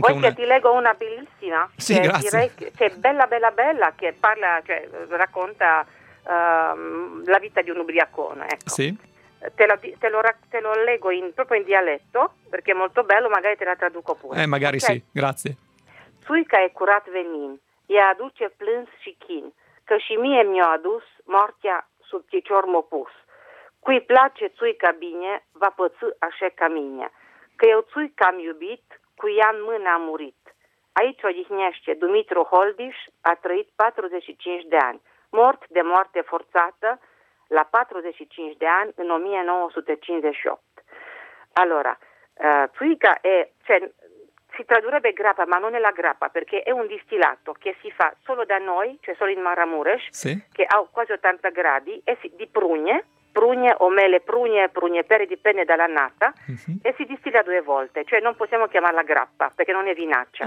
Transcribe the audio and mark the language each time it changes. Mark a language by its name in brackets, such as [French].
[Italian] comunque ti leggo una bellissima, sì, che grazie. Direi che è bella bella bella, che parla, cioè racconta la vita di un ubriacone, ecco. Sì. Te lo leggo proprio in dialetto, perché è molto bello, magari te la traduco pure. Magari, okay. Sì, grazie. [Romanian] Suica e curat venin, e aduce plâns și chin, că și mie mi-o adus moartea sub picior m-o pus. Cui place țuica bine, va păți așa ca mine, că eu țuica am iubit, cu ea în mână am murit. Aici odihnește Dumitru Holdiș, a trăit 45 de ani, mort de moarte forțată, la 45 de ani, în 1958. [Italian] Allora, Țuica e, cioè, si tradurrebbe grappa, ma non è la grappa, perché è un distillato che si fa solo da noi, cioè solo in Maramuresh, sì, che ha quasi 80 gradi, e di prugne o mele, prugne pere, dipende dall'annata, uh-huh, e si distilla due volte, cioè non possiamo chiamarla grappa, perché non è vinaccia.